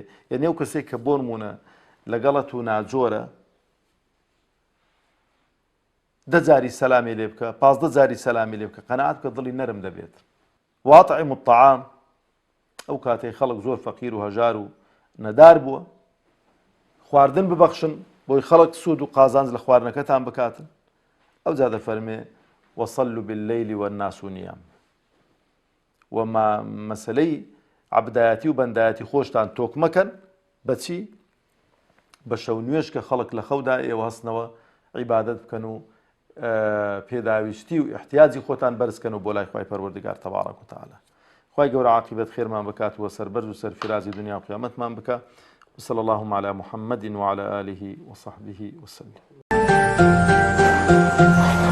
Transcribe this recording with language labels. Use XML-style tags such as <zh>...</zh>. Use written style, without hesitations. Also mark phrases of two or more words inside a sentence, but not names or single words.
<ckb>یعنی ئەو کەسێک کە بۆ نمونە لەگەڵت و ناجۆرە 10 جاری سەلامی لێ بکە، 15 جاری سەلامی لێ بکە، قەنەعەت بکە دڵی نەرم دەبێت.</ckb> <ar>وأطعموا الطعام</ar> <ckb>ئەو کاتەی خەڵک زۆر فەقیر و هەژار و نەدار بووە، خواردن ببەخشن بۆی خەڵک سوود و قازانج لە خواردنەکەتان بکاتن. ئەو جا دەفەرمێ</ckb> <ar>وصلوا بالليل والناس نيام.</ar> <ckb>وما مەسەلەی عەبدایەتی و بەندایەتی خۆشتان تۆک مەکەن بەچی؟ بە شەو نوێژ کە خەڵک لە خەودا ئێوە هەستنەوە عیبادەت بکەن و پێداویستی و احتیاجی خۆتان بەرزکەن و بۆ لای خوای پەروەردگار تەبارەک و تەعالە. خوای گەورە عاقبەت خێرمان بکات و سەربەرز و سەرفرازی دنیا و قیامەتمان بکە.</ckb> <ar>وصلى اللهم على محمد وعلى آله وصحبه وسلم.</ar>